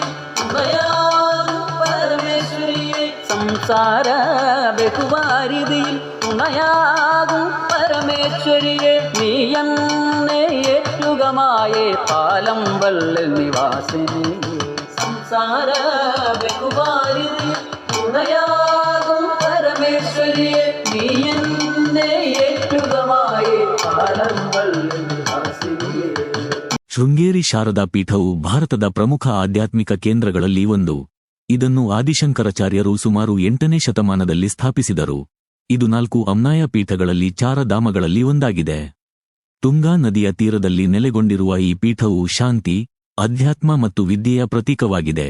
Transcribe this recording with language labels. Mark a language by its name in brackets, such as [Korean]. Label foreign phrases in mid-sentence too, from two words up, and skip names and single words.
[Malayalam] തുണയാകും പരമേശ്വരിയെ, സംസാര ബഹുവാരിതിയിൽ തുണയാകും പരമേശ്വരിയെ, നീ എന്നെ ഏറ്റുകമായേ പാലമ്പള്ളിൽ നിവാസിനിയെ, സംസാര ബഹുവാരിതിയിൽ തുണയാകും പരമേശ്വരിയെ, നീ എന്നെ ഏറ്റുകമായേ പാലമ്പള്ളിൽ നിവാസിനിയെ. [Kannada] ಶೃಂಗೇರಿ ಶಾರದಾ ಪೀಠವು ಭಾರತದ ಪ್ರಮುಖ ಆಧ್ಯಾತ್ಮಿಕ ಕೇಂದ್ರಗಳಲ್ಲಿ ಒಂದು. ಇದನ್ನು ಆದಿಶಂಕರಾಚಾರ್ಯರು ಸುಮಾರು 8ನೇ ಶತಮಾನದಲ್ಲಿ ಸ್ಥಾಪಿಸಿದರು. ಇದು 4 ಅಮ್ನಾಯ ಪೀಠಗಳಲ್ಲಿ ಚಾರಧಾಮಗಳಲ್ಲಿ ಒಂದಾಗಿದೆ. ತುಂಗಾ ನದಿಯ ತೀರದಲ್ಲಿ ನೆಲೆಗೊಂಡಿರುವ ಈ ಪೀಠವು ಶಾಂತಿ, ಅಧ್ಯಾತ್ಮ ಮತ್ತು ವಿದ್ಯೆಯ ಪ್ರತೀಕವಾಗಿದೆ.